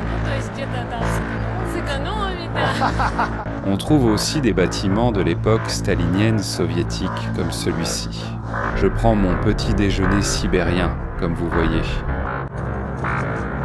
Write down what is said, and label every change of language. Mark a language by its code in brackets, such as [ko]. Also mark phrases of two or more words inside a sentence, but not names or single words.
[ru] Ну, то есть где-то там сэкономить, да. [fr] On trouve aussi des bâtiments de l'époque stalinienne soviétique comme celui-ci. Je prends mon petit déjeuner sibérien, comme vous voyez.